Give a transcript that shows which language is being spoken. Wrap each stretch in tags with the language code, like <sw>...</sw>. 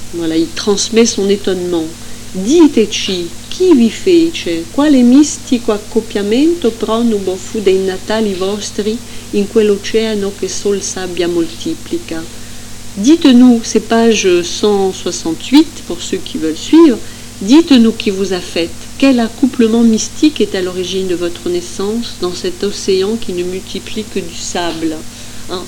<fr>Voilà, il transmet son étonnement.</fr> <it>Di teci, chi vi fece? Quale mistico accoppiamento pronubo fu dei natali vostri in quell'oceano che sol sabbia moltiplica?</it> <fr>Dites-nous, c'est page 168 pour ceux qui veulent suivre, dites-nous qui vous a fait, quel accouplement mystique est à l'origine de votre naissance dans cet océan qui ne multiplie que du sable. Hein?</fr>